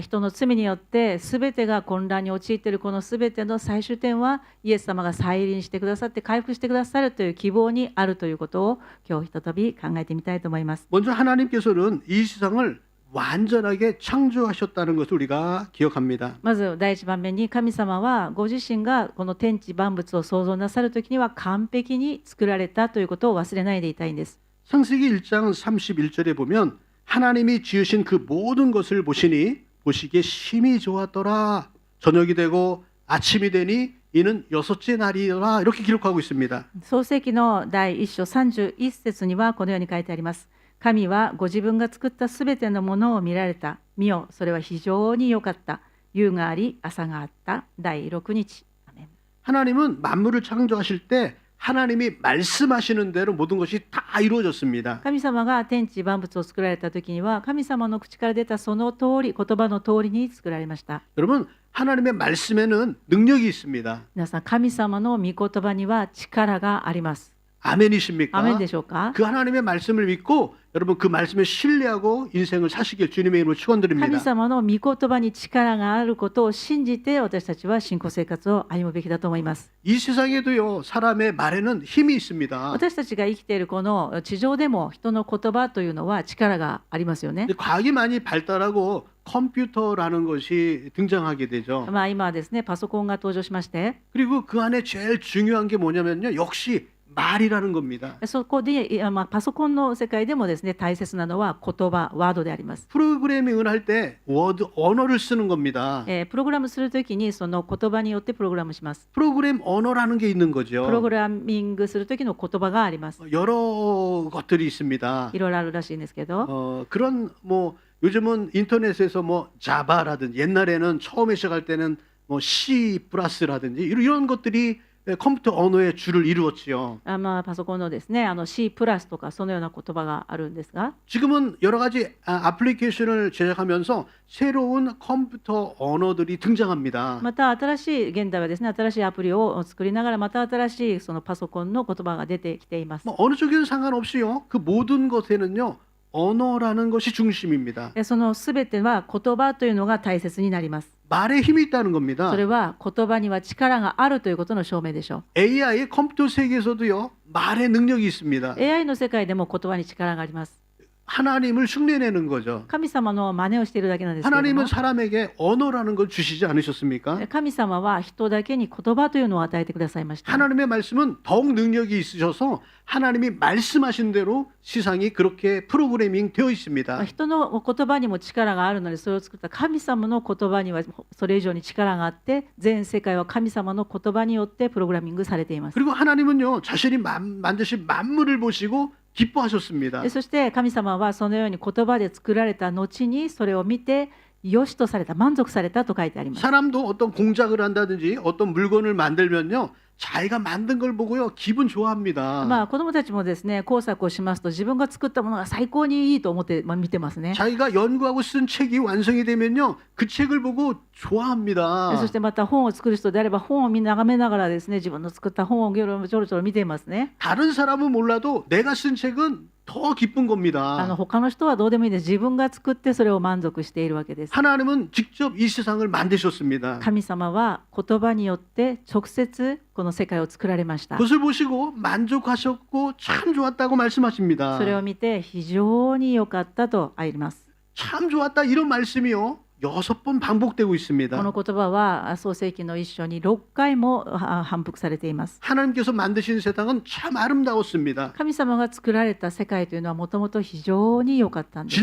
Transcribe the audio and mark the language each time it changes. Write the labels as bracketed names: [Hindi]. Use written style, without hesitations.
[Japanese] 人の罪によって全てが混乱に陥っているこの全ての最終点はイエス様が再臨してくださって回復してくださるという希望にあるということを今日再び考えてみたいと思います。 [Korean] 먼저 하나님께서는 이 세상을 완전하게 창조하셨다는 것을 우리가 기억합니다. [Japanese] まず第一番目に神様はご自身がこの天地万物を創造なさるときには完璧に作られたということを忘れないでいたいんです。 [Korean] 창세기 1장 31절에 보면 하나님이 지으신 그 모든 것을 보시니 보시기에 심히 좋았더라. 저녁이 되고 아침이 되니 이는 여섯째 날이라. 이렇게 기록하고 있습니다. [Japanese] 創世記の第1章31節にはこのように書いてあります。神はご自分が作ったすべてのものを見られた。見よ、それは非常に良かった。夕があり、朝があった。第6日。アメン。 [Korean] 하나님은 만물을 창조하실 때 하나님이 말씀하시는 대로 모든 것이 다 이루어졌습니다. [Japanese] 神様が天地万物を作られた時には神様の口から出たその通り、言葉の通りに作られました。 [Korean] 여러분, 하나님의 말씀에는 능력이 있습니다. [Japanese] 皆さん、神様の御言葉には力があります。 [Korean] 아멘이십니까? [Japanese] アメンでしょうか？ [Korean] 그 하나님의 말씀을 믿고 여러분 그 말씀에 신뢰하고 인생을 사시길 주님의 이름으로 [Japanese] 神 [Korean] 축원드립니다. [Japanese] 様の御言葉に力があることを信じて私たちは信仰生活を歩むべきだと思います。 [Korean] 이 세상에도요 사람의 말에는 힘이 있습니다. [Japanese] 私たちが生きているこの地上でも人の言葉というのは力がありますよね。 [Korean] 근데 과학이 많이 발달하고 컴퓨터라는 것이 등장하게 되죠. [Japanese] 今はですねパソコンが登場しまして、 [Korean] 그리고 그 안에 제일 중요한 게 뭐냐면요 역시 말이라는 겁니다. [Japanese] そこで、パソコンの世界でもですね、大切なのは言葉、ワードであります。 [Korean] 프로그래밍을 할 때 워드 언어를 쓰는 겁니다. [Japanese] プログラムするときにその言葉によってプログラムします。 [Korean] 프로그램 언어라는 게 있는 [Japanese] プロ [Korean] 거죠. [Japanese] グラミングするときの言葉があります。 [Korean] 여러 것들이 있습니다. [Japanese] いろいろあるらしいんですけど、 [Korean] 그런 뭐 요즘은 인터넷에서 뭐 자바라든지 옛날에는 처음에 시작할 때는 뭐 C 플러스라든지 이런 것들이 컴퓨터 언어의 줄을 이루었지요. [Japanese] パソコンのですね、C プラスとかそのような言葉があるんですが、 [Korean] 지금은 여러 가지 애플리케이션을 제작하면서 새로운 컴퓨터 언어들이 등장합니다. [Japanese] また新しい現代はですね、新しいアプリを作りながらまた新しいそのパソコンの言葉が出てきています。 [Korean] 뭐 어느 쪽에는 상관없이요. 그 모든 것에는요. 언어라는 것이 중심입니다. [Japanese] そのすべては言葉というのが大切になります。 [Korean] 말에 힘이 있다는 겁니다. [Japanese] それは言葉には力があるということの証明でしょ [Korean] AI 컴퓨터 세계에서도요. 말의 능력이 있습니다. [Japanese] う。 AI の世界でも言葉に力があります。 [Korean] 하나님을 흉내내는 거죠. [Japanese] 神様の真似をしているだけなんですけれども、 [Korean] 하나님은 사람에게 언어라는 걸 주시지 않으셨습니까? [Japanese] 神様は人だけに言葉というのを与えてくださいました。 [Korean] 하나님의 말씀은 더욱 능력이 있으셔서 하나님이 말씀하신 대로 세상이 그렇게 프로그래밍 되어 있습니다. [Japanese] 人の言葉にも力があるので、それを作った神様の言葉にはそれ以上に力があって、全世界は神様の言葉によってプログラミングされています。 [Korean] 그리고 하나님은요 자신이 만드신 만물을 보시고 기뻐하셨습니다. [Japanese] そして神様はそのように言葉で作られた後にそれを見て良しとされた、満足されたと書いてあります。 [Korean] 사람도 어떤 공작을 한다든지 어떤 물건을 만들면요 자기가 만든 걸 보고요 기분 좋아합니다. [Japanese] 子どもたちもですね、工作をしますと自分が作ったものが最高にいいと思って、見てますね。 [Korean] 자기가 연구하고 쓴 책이 완성이 되면요 그 책을 보고 좋아합니다. [Japanese] そしてまた本を作る人であれば本を眺めながらですね、自分の作った本をちょろちょろ見ていますね。 [Korean] 다른 사람은 몰라도 내가 쓴 책은 더 기쁜 겁니다. [Japanese] 他の人はどうでもいいです。自分が作ってそれを満足しているわけです。 [Korean] 하나님은 직접 이 세상을 만드셨습니다. [Japanese] 神様は言葉によって直接この世界を作られました。 [Korean] 그것을 보시고 만족하셨고 참 좋았다고 말씀하십니다. [Japanese] それを見て非常に良かったとあります。 [Korean] 참 좋았다 이런 말씀이요 6번 반복되고 [Japanese] こ [Korean] 있습니다. [Japanese] の言葉は創世記の一章に6回も反復されています。 [Korean] 하나님께서 만드신 세상은 참 아름다웠습니다. [Japanese] 神様が作られた世界というのはもともと非常に良かったんです。